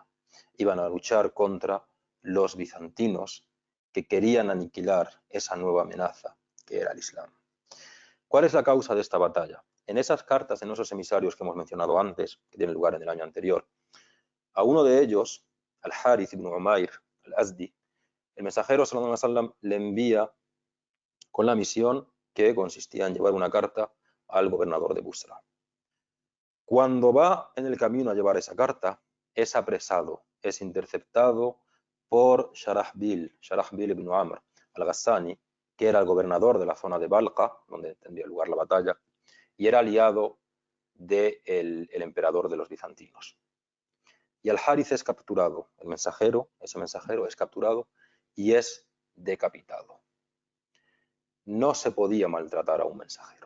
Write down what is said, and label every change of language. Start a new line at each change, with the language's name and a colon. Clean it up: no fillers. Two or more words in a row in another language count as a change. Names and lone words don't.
Spanish: Iban a luchar contra los bizantinos que querían aniquilar esa nueva amenaza que era el Islam. ¿Cuál es la causa de esta batalla? En esas cartas, en esos emisarios que hemos mencionado antes, que tienen lugar en el año anterior, a uno de ellos, al-Harith ibn Umayr al-Azdi, el mensajero
Arabic: صلى الله عليه وسلم
Spanish: le envía con la misión que consistía en llevar una carta al gobernador de Busra. Cuando va en el camino a llevar esa carta, es apresado, es interceptado por Sharahbil ibn Amr al-Ghassani, que era el gobernador de la zona de Balqa, donde tendría lugar la batalla, y era aliado del emperador de los bizantinos. Y al-Harith es capturado, ese mensajero es capturado y es decapitado. No se podía maltratar a un mensajero.